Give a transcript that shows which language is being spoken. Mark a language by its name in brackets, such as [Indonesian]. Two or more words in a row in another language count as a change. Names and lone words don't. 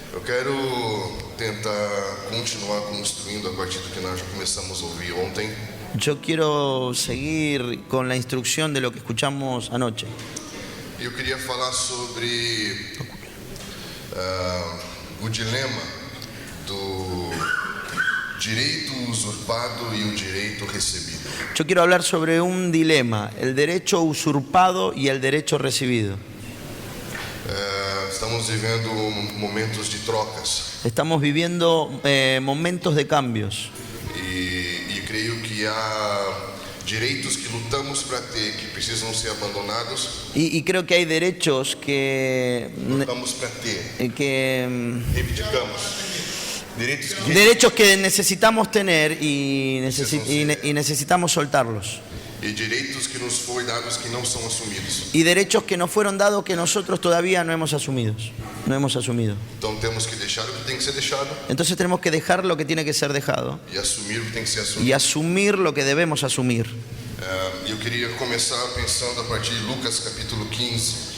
[Portuguese] quero tentar continuar construindo a partir do que nós já começamos a ouvir ontem. [Spanish] Yo quiero seguir con la instrucción de lo que escuchamos anoche. [Portuguese] Eu queria falar sobre o dilema do direito usurpado e o direito recebido. [Spanish] Yo quiero hablar sobre un dilema, el derecho usurpado y el derecho recibido. [Portuguese] Estamos vivendo momentos de trocas. [Spanish] Estamos viviendo momentos de cambios. [Portuguese] E creio que há direitos que lutamos para ter, que precisam ser abandonados. [Spanish] Y creo que hay derechos que [Portuguese] Lutamos para ter, [Spanish] reivindicamos. derechos que necesitamos tener y necesitamos soltarlos. [Portuguese] E direitos que nos foi dados que não são assumidos. [Spanish] Y derechos que nos fueron dados que nosotros todavía no hemos asumido. [Portuguese] Então temos que deixar o que tem que ser deixado [Spanish] Entonces tenemos que dejar lo que tiene que ser dejado [Portuguese] e assumir o que tem que ser [Spanish] y [Portuguese] assumido. [Spanish] asumir lo que debemos asumir. [Portuguese] Eu queria começar pensando a partir de Lucas capítulo 15.